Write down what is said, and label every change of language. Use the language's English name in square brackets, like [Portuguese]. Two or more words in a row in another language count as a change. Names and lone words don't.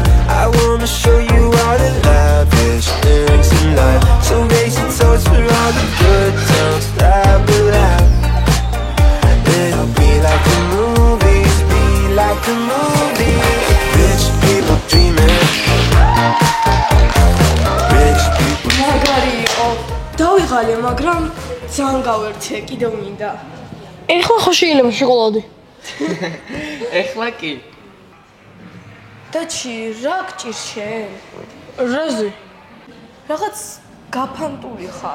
[English] I wanna show you all the lavish things in life. So raise your toast for all the good times that we'll have. It'll be like the movies, be like the movies. Rich people dreaming. Rich people. [Georgian] მაგარი იყო. დავიღალე, მაგრამ ძალიან გავერთე, კიდევ მინდა. ეხლა ხო შეიძლება შოკოლადი? ეხლა კი. დაჩი, რა გჭირს შენ? რაზე? რაღაც გაფანტული ხარ.